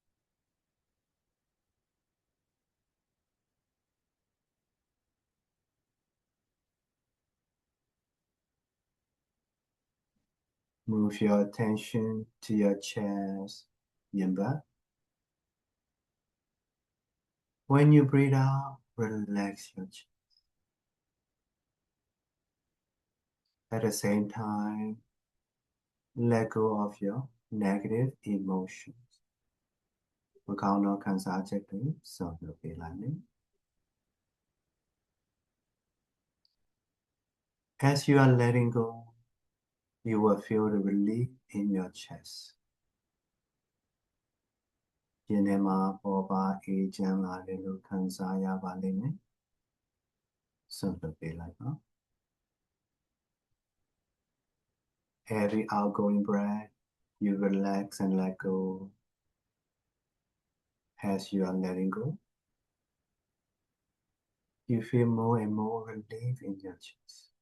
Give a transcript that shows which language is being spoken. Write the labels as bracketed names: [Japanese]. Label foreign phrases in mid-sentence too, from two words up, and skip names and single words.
[English] Move your attention to your chest, yin breath. When you breathe out, relax your chest. At the same time, let go of your negative emotions. [Burmese] မကောင်းသောခံစားချက်တွေစွန့်လွှတ်ပေးလိုက်မယ် [English] As you are letting go, you will feel the relief in your chest. [Burmese] ရင်ထဲမှာပေါ်ပါအေးချမ်းလာတယ်လို့ခံစားရပါလိမ့်မယ်စွန့်လွှတ်ပေးလိုက်ပါ [English] Every outgoing breath, you relax and let go. As you are letting go, you feel more and more relief in your chest.